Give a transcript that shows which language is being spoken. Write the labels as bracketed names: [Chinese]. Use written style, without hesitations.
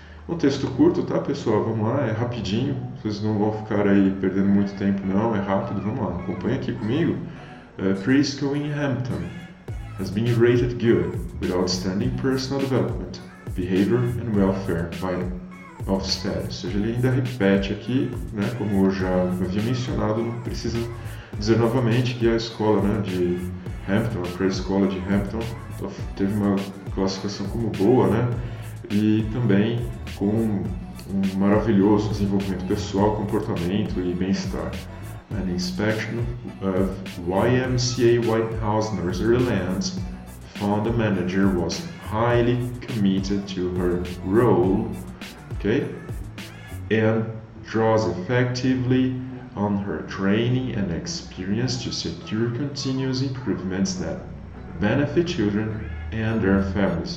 [Portuguese] Um texto curto, tá, pessoal? Vamos lá, é rapidinho, vocês não vão ficar aí perdendo muito tempo, não, é rápido, vamos lá, acompanha aqui comigo. [English] Preschool in Hampton has been rated good with outstanding personal development, behavior and welfare by Ofsted. [Portuguese] Ou seja, ele ainda repete aqui, né, como eu já havia mencionado, não precisa dizer novamente que a escola, né, de Hampton, a pré-escola de Hampton, teve uma classificação como boa, né, e também com um maravilhoso desenvolvimento pessoal, comportamento e bem-estar. [English] An inspection of Ymca White House Nursery Lands found the manager was highly committed to her role, okay, and draws effectively on her training and experience to secure continuous improvements that benefit children and their families.